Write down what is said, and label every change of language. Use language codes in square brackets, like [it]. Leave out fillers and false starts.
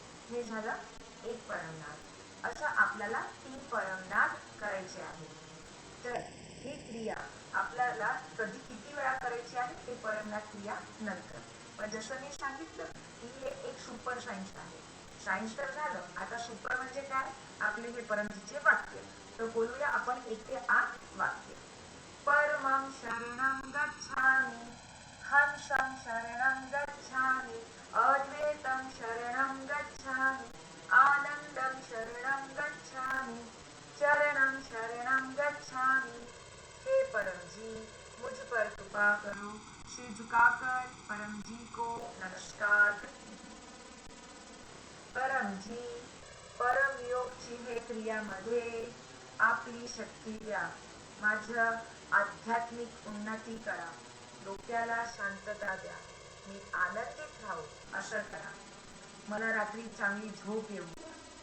[mr] हे झालं एक परमनाद. असं आपल्याला 3 परमनाद करायचे आहेत. तर ही क्रिया आपल्याला कधी किती वेळा करायची आहे ते परमनाद क्रिया नंतर. पण जसं मी सांगितलं की हे एक सुपर सायन्स आहे. सायन्स तर झालं, आता सुपर म्हणजे काय, आपले हे परमजीचे वाक्य. तर बोलूया आपण 1 ते 8 वाक्य. [sa] परमं शरणं गच्छामि, हंसं शरणं गच्छामि, अद्वैतं शरणं गच्छामि, आनंदं शरणं गच्छामि, चरणं शरणं गच्छामि. [hi] हे परम जी, मुझ पर कृपा करो. सिर झुकाकर परम जी को नमस्कार. [mr] परम जी, परम योगची हे क्रियामध्ये आपली शक्ती द्या. माझं आध्यात्मिक उन्नती करा. डोक्याला शांतता द्या. मी आनंदित राहू असं करा. मला रात्री चांगली झोप येऊ द्या.